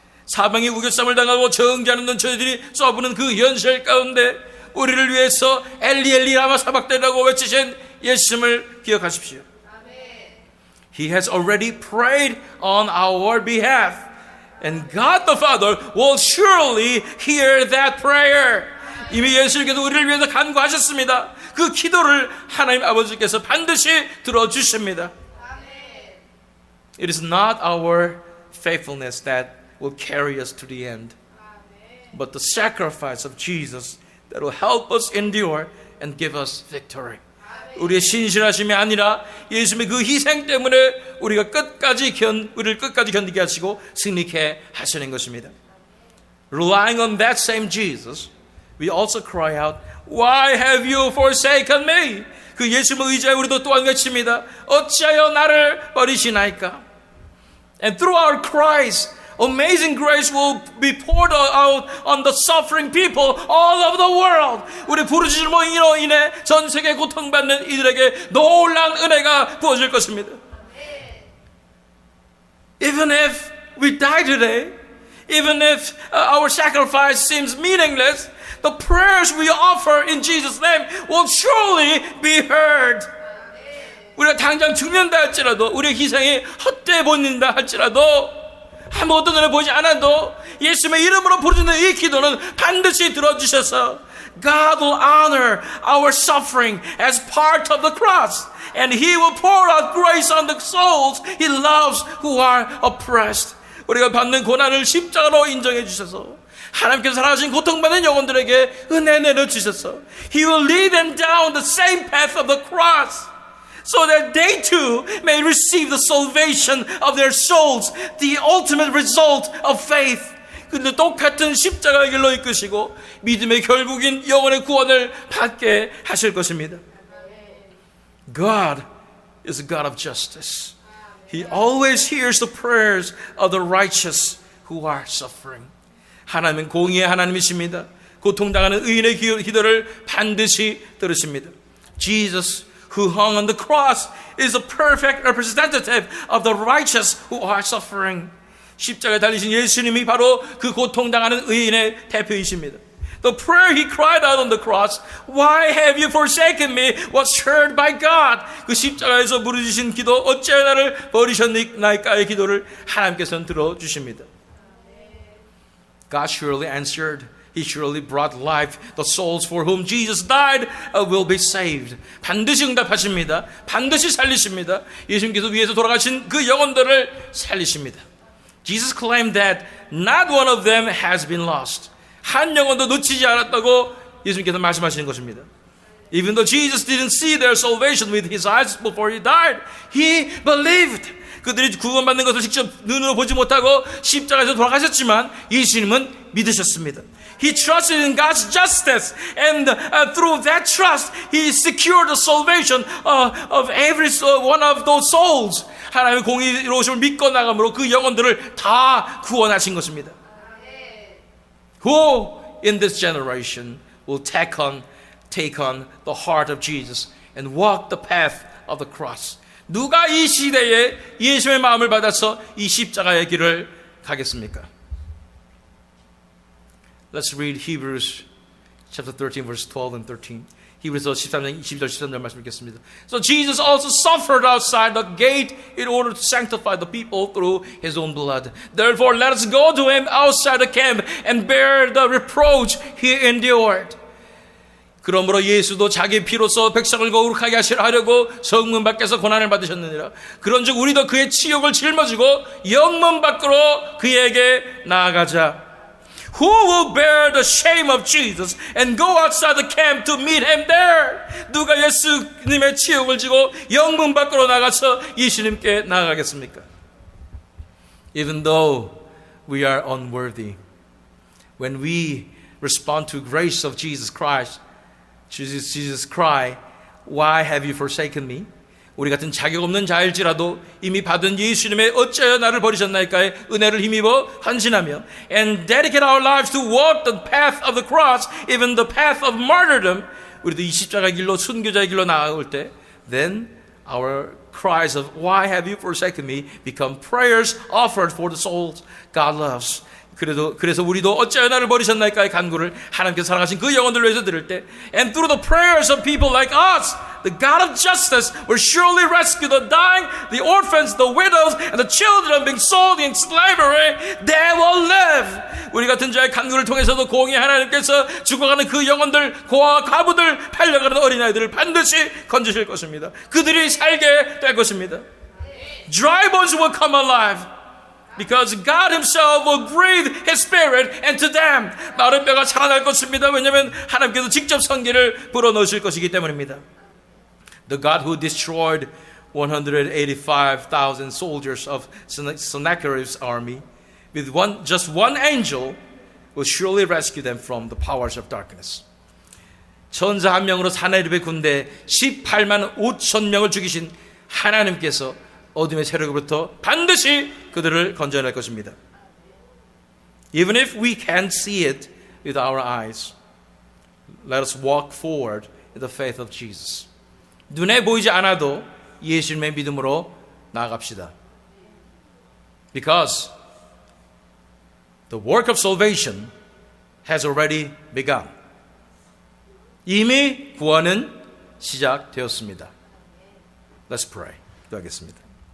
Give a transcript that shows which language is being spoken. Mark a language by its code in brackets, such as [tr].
[ko] 사방에 우겨쌈을 당하고 정죄하는 저희들이 쏘부는 그 현실 가운데 우리를 위해서 엘리 엘리 라마 사박대라고 외치신 예수님을 기억하십시오. [en] He has already prayed on our behalf, and God the Father will surely hear that prayer. [ko] 이미 예수님께서 우리를 위해서 간구하셨습니다. 그 기도를 하나님 아버지께서 반드시 들어주십니다. [en] It is not our faithfulness that will carry us to the end, but the sacrifice of Jesus that will help us endure and give us victory. [ko] 우리의 신실하심이 아니라 예수님의 그 희생 때문에 우리를 끝까지 견디게 하시고 승리케 하시는 것입니다. [en] Relying on that same Jesus, we also cry out, Why have you forsaken me? [ko] 그 예수님을 의지하여 우리도 또한 외칩니다. 어찌하여 나를 버리시나이까? [en] And through our cries, amazing grace will be poured out on the suffering people all over the world. [ko] 우리 부르짖음으로 인해 전 세계 고통받는 이들에게 놀라운 은혜가 부어질 것입니다. [en] Even if we die today, even if our sacrifice seems meaningless, the prayers we offer in Jesus' name will surely be heard. [ko] 우리가 당장 죽는다 할지라도, 우리의 희생이 헛되이 보인다 할지라도, 아무것도 눈에 보이지 않아도 예수님의 이름으로 부르짖는 이 기도는 반드시 들어주셔서 [en] God will honor our suffering as part of the cross, and He will pour out grace on the souls He loves who are oppressed. [ko] 우리가 받는 고난을 십자가로 인정해 주셔서 하나님께서 사랑하신 고통받는 영혼들에게 은혜 내려주셔서 [en] He will lead them down the same path of the cross. so that they too may receive the salvation of their souls, the ultimate result of faith. [ko] 근데 똑같은 십자가의 길로 이끄시고 믿음의 결국인 영혼의 구원을 받게 하실 것입니다. [en] God is a God of justice. He always hears the prayers of the righteous who are suffering. [ko] 하나님은 공의의 하나님이십니다. 고통당하는 의인의 기도를 반드시 들으십니다. [en] Jesus, who hung on the cross, is a perfect representative of the righteous who are suffering. [ko] 십자가에 달리신 예수님이 바로 그 고통당하는 의인의 대표이십니다. [en] The prayer he cried out on the cross, "Why have you forsaken me?" was heard by God. [ko] 그 십자가에서 부르짖으신 기도, 어찌하여 나를 버리셨나이까의 기도를 하나님께서는 들어주십니다. [en] God surely answered. He surely brought life. The souls for whom Jesus died will be saved. [ko] 반드시 응답하십니다. 반드시 살리십니다. 예수님께서 위에서 돌아가신 그 영혼들을 살리십니다. [en] Jesus claimed that not one of them has been lost. [ko] 한 영혼도 놓치지 않았다고 예수님께서 말씀하시는 것입니다. [en] Even though Jesus didn't see their salvation with his eyes before he died, he believed. [ko] 그들이 구원받는 것을 직접 눈으로 보지 못하고 십자가에서 돌아가셨지만 예수님은 믿으셨습니다. [en] He trusted in God's justice, and through that trust, he secured the salvation of every one of those souls. [ko] 하나님의 공의로우심을 믿고 나감으로 그 영혼들을 다 구원하신 것입니다. [en] Who in this generation will take on the heart of Jesus and walk the path of the cross? [ko] 누가 이 시대에 예수의 마음을 받아서 이 십자가의 길을 가겠습니까? [en] Let's read Hebrews chapter 13 verse 12 and 13. [ko] 히브리서 13장 12절 13절 말씀 읽겠습니다. [en] So Jesus also suffered outside the gate in order to sanctify the people through his own blood. Therefore let us go to him outside the camp and bear the reproach he endured. [ko] 그러므로 예수도 자기 피로써 백성을 거룩하게 하려고 성문 밖에서 고난을 받으셨느니라. 그런즉 우리도 그의 치욕을 짊어지고 영문 밖으로 그에게 나아가자. [en] Who will bear the shame of Jesus and go outside the camp to meet him there? [ko] 누가 예수님의 치욕을 지고 영문 밖으로 나가서 예수님께 나아가겠습니까? [en] Even though we are unworthy, when we respond to grace of Jesus Christ, Jesus cry, "Why have you forsaken me?" [ko] 우리 같은 자격 없는 자일지라도 이미 받은 예수님의 어찌하여 나를 버리셨나이까의 은혜를 힘입어 헌신하며 [en] and dedicate our lives to walk the path of the cross, even the path of martyrdom. [ko] 우리도 이 십자가 길로 순교자의 길로 나아올 때 [en] then our cries of "Why have you forsaken me?" become prayers offered for the souls God loves. [ko] 그래서 우리도 어찌하여 나를 버리셨나이까의 간구를 하나님께서 사랑하신 그 영혼들을 위해서 들을 때 [en] and through the prayers of people like us, the God of justice will surely rescue the dying, the orphans, the widows, and the children being sold in slavery. They will live. [ko] 우리 같은 자의 간구를 통해서도 공의 하나님께서 죽어가는 그 영혼들, 고아와 과부들, 팔려가는 어린아이들을 반드시 건지실 것입니다. 그들이 살게 될 것입니다. [en] Dry bones will come alive. Because God himself will breathe his spirit into them. [ko] 마른 뼈가 살아날 것입니다. 왜냐하면 하나님께서 직접 생기를 불어넣으실 것이기 때문입니다. [en] The God who destroyed 185,000 soldiers of Sennacherib's army with just one angel will surely rescue them from the powers of darkness. [ko] 천사 한 명으로 사나리의 군대 18만 5천 명을 죽이신 하나님께서 어둠의 세력으로부터 반드시 그들을 건져낼 것입니다. [en] Even if we can't see it with our eyes, let us walk forward in the faith of Jesus. [ko] 눈에 보이지 않아도 예수님의 믿음으로 나아갑시다. [en] Because the work of salvation has already begun. [ko] 이미 구원은 시작되었습니다. [en] Let's pray. [ko] 기도하겠습니다.